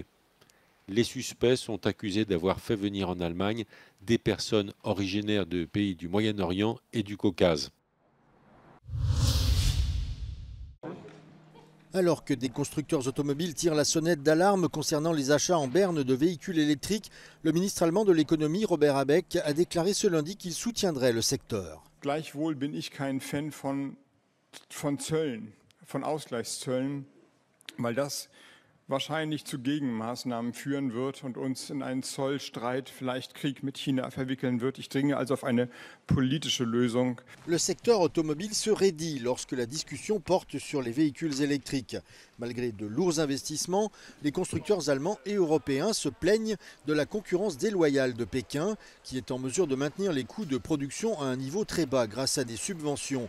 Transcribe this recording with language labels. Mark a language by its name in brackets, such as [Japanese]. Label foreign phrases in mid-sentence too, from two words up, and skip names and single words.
[French] Les suspects sont accusés d'avoir fait venir en Allemagne des personnes originaires de pays du Moyen-Orient et du Caucase. Alors que des constructeurs automobiles tirent la sonnette d'alarme concernant les achats en berne de véhicules électriques, le ministre allemand de l'économie, Robert Habeck, a déclaré ce lundi qu'il soutiendrait le secteur. [German] Gleichwohl bin ich kein Fan von Zöllen, von Ausgleichszöllen, weil das wahrscheinlich zu Gegenmaßnahmen führen wird und uns in einen Zollstreit, vielleicht Krieg mit China verwickeln wird. Ich dringe also auf eine politische Lösung. [French] Le secteur automobile se raidit lorsque la discussion porte sur les véhicules électriques. Malgré de lourds investissements, les constructeurs allemands et européens se plaignent de la concurrence déloyale de Pékin, qui est en mesure de maintenir les coûts de production à un niveau très bas grâce à des subventions.